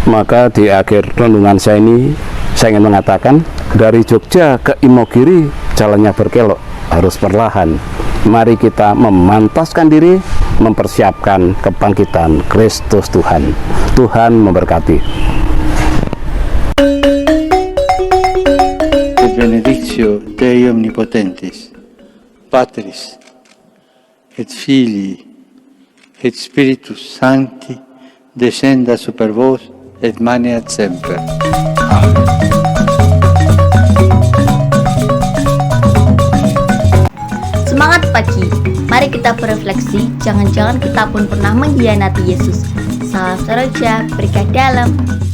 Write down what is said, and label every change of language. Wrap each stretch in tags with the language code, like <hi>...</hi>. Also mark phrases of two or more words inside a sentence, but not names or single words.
<id>Maka di akhir renungan saya ini, saya ingin mengatakan, dari Jogja ke Imogiri jalannya berkelok, harus perlahan. Mari kita memantaskan diri, mempersiapkan kebangkitan Kristus Tuhan. Tuhan memberkati.</id> <la>Et benedictio Dei Omnipotentis, Patris, et Filii, et Spiritus Sancti, descenda super vos et maneat semper.</la> <id>Amen. Semangat pagi, mari kita berefleksi, jangan-jangan kita pun pernah mengkhianati Yesus. Salam Soroja, berkah dalam.</id>